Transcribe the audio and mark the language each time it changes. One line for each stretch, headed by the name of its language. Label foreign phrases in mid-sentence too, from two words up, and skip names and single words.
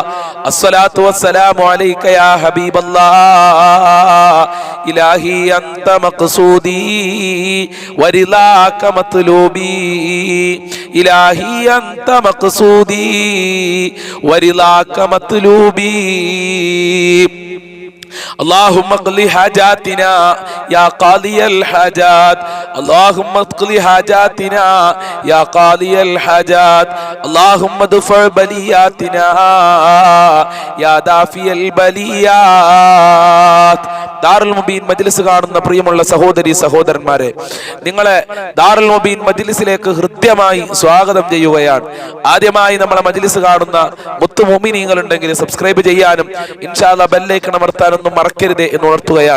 Arabic: الصلاة والسلام عليك يا حبيب الله. إلهي أنت مقصودي ورضاك مطلوبي. إلهي أنت مقصودي ورضاك مطلوبي. اللهم اقضِ حاجاتنا يا قاضي الحاجات. اللهم اقضِ حاجاتنا يا قاضي الحاجات. اللهم ادفع بلياتنا يا دافع البليات.
Malayalam: ദാറുൽ മുബീൻ മജ്ലിസ് കാണുന്ന പ്രിയമുള്ള സഹോദരി സഹോദരന്മാരെ, നിങ്ങളെ ദാറുൽ മുബീൻ മജ്ലിസിലേക്ക് ഹൃദ്യമായി സ്വാഗതം ചെയ്യുകയാണ്. ആദ്യമായി നമ്മളെ മജ്ലിസ് കാണുന്ന മുത്തു മുഅ്മിനീങ്ങൾ ഉണ്ടെങ്കിൽ സബ്സ്ക്രൈബ് ചെയ്യാനും
Arabic: إن شاء الله
English: bell icon
Malayalam: അമർത്താനൊന്നും മറക്കരുത് എന്ന് ഉണർത്തുകയാണ്.